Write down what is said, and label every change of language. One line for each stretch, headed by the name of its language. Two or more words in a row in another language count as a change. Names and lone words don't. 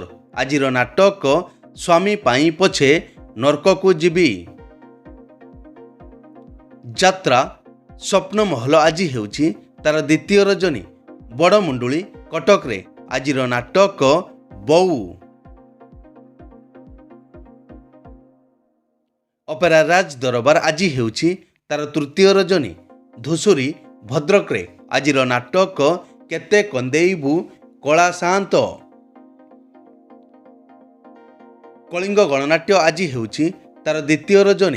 Odia: ଆଜିର ନାଟକ ସ୍ୱାମୀ ପାଇଁ ପଛେ ନର୍କ କୁ ଯିବି। ଯାତ୍ରା ସ୍ୱପ୍ନ ମହଲ ଆଜି ହେଉଛି ତାର ଦ୍ୱିତୀୟ ରଜନୀ ବଡ଼ମୁଣ୍ଡୁଳି କଟକ ରେ। ଆଜିର ନାଟକ ବୋଉ। ଅପେରା ରାଜ ଦରବାର ଆଜି ହେଉଛି ତାର ତୃତୀୟ ରଜନୀ। ଧୂସୁରୀ ଭଦ୍ରକରେ ଆଜିର ନାଟକ କେତେ କନ୍ଦେଇବୁ କଳା ସାଆନ୍ତ। କଳିଙ୍ଗ ଗଣନାଟ୍ୟ ଆଜି ହେଉଛି ତାର ଦ୍ୱିତୀୟ ରଜନୀ।